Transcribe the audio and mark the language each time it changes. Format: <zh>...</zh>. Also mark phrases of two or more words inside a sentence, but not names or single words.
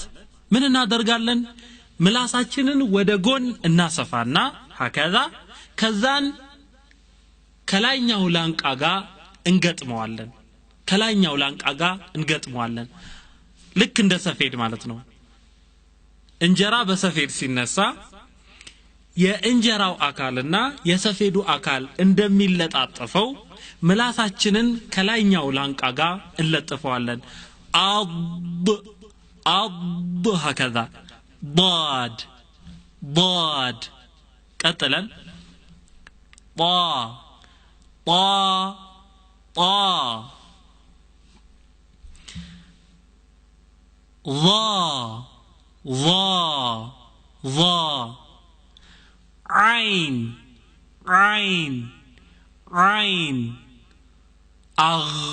<am>ምን እናደርጋለን ምላሳችንን ወደ ጎን እናሰፋና ሀከዛ ከዛን ከላይኛው ላንቃ ጋር እንገጥመዋለን ከላይኛው ላንቃ ጋር እንገጥመዋለን ልክ እንደ ሰፌድ ማለት ነው እንጀራ በሰፌድ ሲነሳ የእንጀራው አካልና የሰፌዱ አካል እንደሚለጣጠፈው ምላሳችንን ከላይኛው ላንቃ ጋር እንለጥፈዋለን</am> <ar>አض هكذا ضاد ضاد قتلا طا طا طا ظا ظا ظا عين عين عين أغ</ar>